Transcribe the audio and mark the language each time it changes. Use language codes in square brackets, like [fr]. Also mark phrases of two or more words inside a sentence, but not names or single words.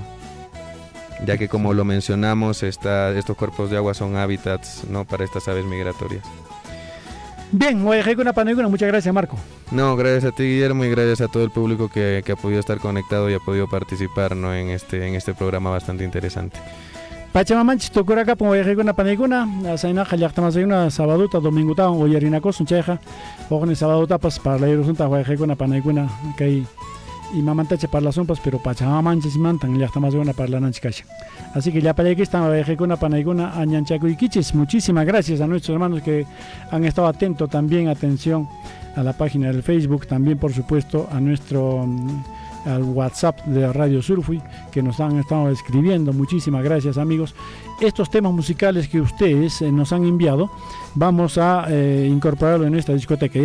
[es] Ya que, como lo mencionamos, estos cuerpos de agua son hábitats, ¿no? Para estas aves migratorias. Bien, muchas gracias, Marco. No, gracias a ti, Guillermo, y gracias a todo el público que ha podido estar conectado y ha podido participar, ¿no? en este programa bastante interesante. [qu] Pachamamanchis tokuraka pon wayqaykuna panaykuna asaynaqa llaqtamasayuna sabaduta dominguta uyarinakusun chayqa oqni sabadutapas parlayrusunta wayqaykuna panaykuna kay imamantacha parlasunpas pero pachamamanchis imantan llaqtamasayuna parlananchis kasha. [es] Así que [qu] llapallaykistan wayqaykuna panaykuna añanchakuykichis. [es] Muchísimas gracias a nuestros hermanos que han estado atentos también, atención a la página del Facebook, también por supuesto a nuestro al WhatsApp de Radio Surfui, que nos han estado escribiendo. Muchísimas gracias, amigos. Estos temas musicales que ustedes nos han enviado, vamos a incorporarlo en esta discoteca.